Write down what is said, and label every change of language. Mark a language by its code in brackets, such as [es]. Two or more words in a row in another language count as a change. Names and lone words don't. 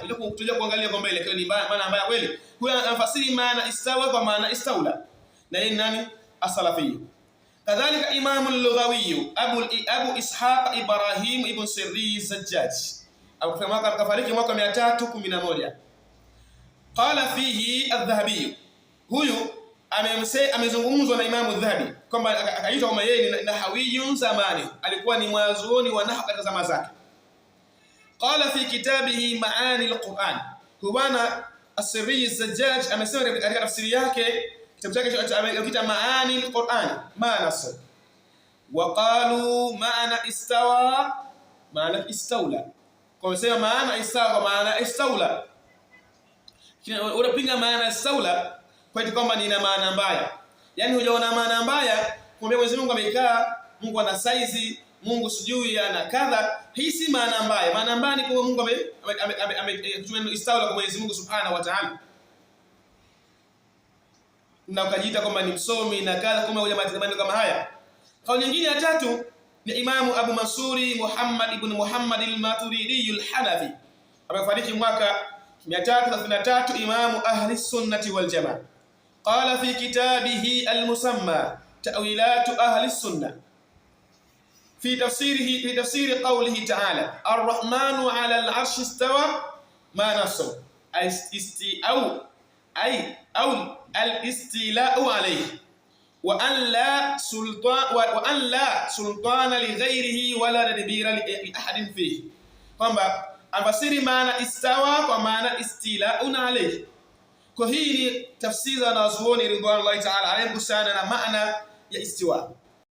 [sw] Tutakuja kuangalia kwa mbele kwa ni maana mbaya kweli. Huyo anafasiri maana istawa kwa maana istawla, na yeye nani? As-Salafi. Kadhalika Imam al-Lughawi Abu Ishaq Ibrahim ibn Sirri Zajjaj akafariki mwaka 311. [ar] قال فيه [sw] adh-Dhahabi, huyu amezungumzwa na Imam adh-Dhahabi kwamba akaitwa kama yeye ni nahawiyun zamani, alikuwa ni mwazuoni wa nahwu katika zama zake. [ar] قال في كتابه معاني القرآن, [sw] huwana as-Sirri Zajjaj amesema katika tafsiri yake kitabu chake amekiita Maani al-Qur'an, maana [ar] وقالوا [sw] maana istawa maana istawla, Kwa kusema maana istawa kwa maana istaula. Unapinga maana istaula kwa eti kwamba ina maana mbaya. Yaani hujaona maana mbaya kumbe Mwenyezi Mungu amekaa, Mungu ana size, Mungu sijui ana kadha. Hii si maana mbaya. Maana mbaya ni kwa Mungu ame istaula kwa Mwenyezi Mungu [ar] سبحانه وتعالى. [sw] Na ukajiita kwamba ni msomi na kadha, kumbe huja maneno kama haya. Kauli nyingine ya tatu ni Imamu Abu Mansuri Muhammad ibn Muhammad al-Maturidi al-Hanafi, amefariki mwaka 333, Imamu [ar] أهل السنة والجماعة. قال في كتابه المسمى تأويلات أهل السنة في تفسير قوله تعالى الرحمن على العرش استوى ما نفس الاستيلاء عليه وأن لا سلطان لغيره ولا تدبير لأحد فيه. [sw] Kwamba afasiri maana istawa kwa maana [ar] استيلاء عليه. [sw] Kwa hii ni tafsiri za wanazuoni [ar] رضوان الله تعالى عليهم [sw] kuhusiana na maana ya istiwa.